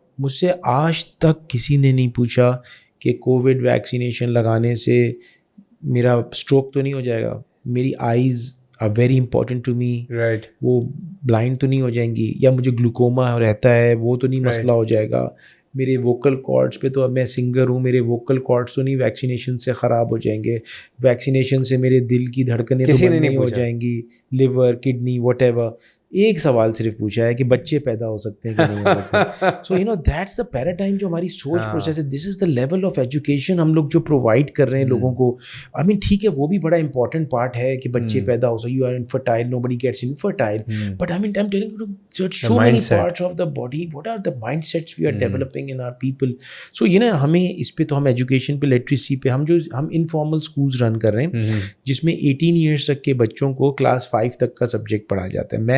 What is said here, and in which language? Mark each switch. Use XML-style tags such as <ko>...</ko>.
<ur>مجھ سے آج تک کسی نے نہیں پوچھا کہ کووڈ ویکسینیشن لگانے سے میرا اسٹروک تو نہیں ہو جائے گا, میری eyes</ur> <en>are very important to me,</en> <ur>وہ بلائنڈ تو نہیں ہو جائیں گی, یا مجھے گلوکوما رہتا ہے وہ تو نہیں مسئلہ ہو جائے گا, میرے ووکل کارڈس پہ تو اب میں سنگر ہوں, میرے ووکل کارڈس تو نہیں ویکسینیشن سے خراب ہو جائیں گے, ویکسینیشن سے میرے دل کی دھڑکنیں تو بند نہیں ہو جائیں گی, لیور, کڈنی, واٹ ایور. ایک سوال صرف پوچھا ہے کہ بچے پیدا ہو سکتے ہیں کہ نہیں ہو سکتے.</ur> <en>so that's the paradigm</en> <ur>جو ہماری سوچ پروسیس ہے.</ur> <en>this is the level of education</en> <ur>ہم لوگ جو پرووائڈ کر رہے ہیں لوگوں کو. آئی مین ٹھیک ہے وہ بھی بڑا امپورٹنٹ پارٹ ہے کہ بچے پیدا ہو سکے,</ur> <en>You are infertile, know body Gates infertile, but I main I am telling you so many parts of the body, what are the mind seats we are developing in are people.</en> <ur>سو ہمیں اس پہ تو ہم education پہ, literacy پہ, ہم informal schools رن کر رہے ہیں جس میں 18 ایئرس تک کے بچوں کو کلاس 5 تک کا سبجیکٹ پڑھایا جاتا ہے.</ur>